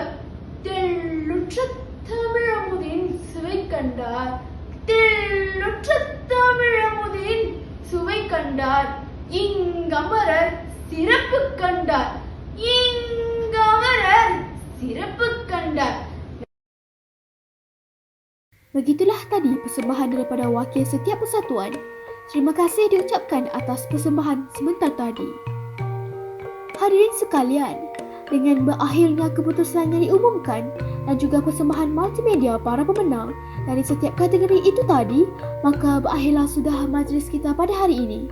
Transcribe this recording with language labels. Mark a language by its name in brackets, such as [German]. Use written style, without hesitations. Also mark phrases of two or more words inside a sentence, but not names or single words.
[Tamil] தெள்ளுற்ற தமிழமுதின் சுவை கண்டார், தெள்ளுற்ற தமிழமுதின் சுவை கண்டார். இங்கமரர் சிறப்பு கண்டார், இங்கமரர் சிறப்பு கண்டார். [Malay] Begitulah tadi persembahan daripada wakil setiap persatuan. Terima kasih diucapkan atas persembahan sebentar tadi. Hadirin sekalian, dengan berakhirnya keputusan yang diumumkan dan juga persembahan multimedia para pemenang dari setiap kategori itu tadi, maka berakhirlah sudah majlis kita pada hari ini.